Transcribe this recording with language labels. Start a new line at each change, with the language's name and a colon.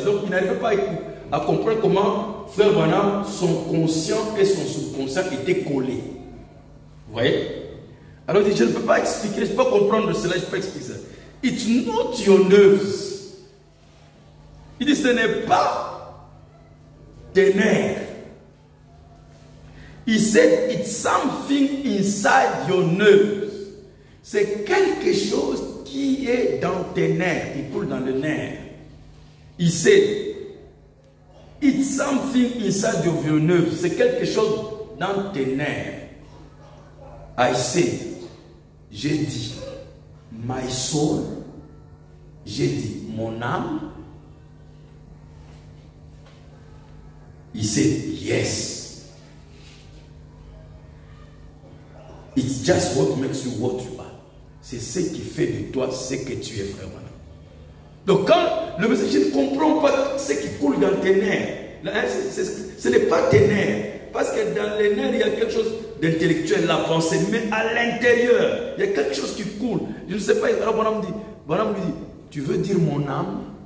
French: Donc, il n'arrive pas à comprendre comment Frère Branham, son conscient et son subconscient étaient collés. Vous voyez? Alors, il dit, je ne peux pas expliquer, je ne peux pas comprendre cela, je ne peux pas expliquer ça.
English: It's not your nerves.
French: Il dit, ce n'est pas tes nerfs.
English: He said, it's something inside your nerves.
French: C'est quelque chose qui est dans tes nerfs, qui coule dans le nerf.
English: He said, it's something inside of your nerves.
French: C'est quelque chose dans tes nerfs.
English: I said,
French: j'ai dit,
English: my soul.
French: J'ai dit, mon âme.
English: He said, yes. It's just what makes you what you are.
French: C'est ce qui fait de toi ce que tu es vraiment. Donc quand le message, je ne comprends pas ce qui coule dans tes nerfs. Ce n'est pas tes nerfs. Parce que dans les nerfs, il y a quelque chose d'intellectuel, la pensée. Mais à l'intérieur, il y a quelque chose qui coule. Je ne sais pas, alors Bonhomme lui dit, tu veux dire mon âme?